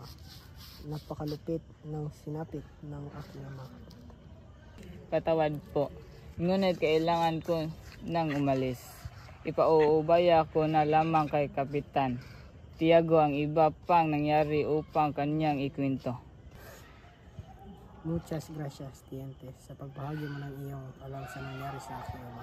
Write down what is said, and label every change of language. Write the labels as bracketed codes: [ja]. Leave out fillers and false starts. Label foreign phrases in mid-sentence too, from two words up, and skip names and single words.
[tl] Napakalupit ng sinapit ng aking ama. Patawad po. Ngunit kailangan ko nang umalis. Ipauubaya ko na lamang kay Kapitan Tiago ang iba pang nangyari upang kanyang ikwento. [es] Muchas gracias, Tiente, [tl] sa pagbahagi mo ng iyong alam sa nangyari sa aking ama.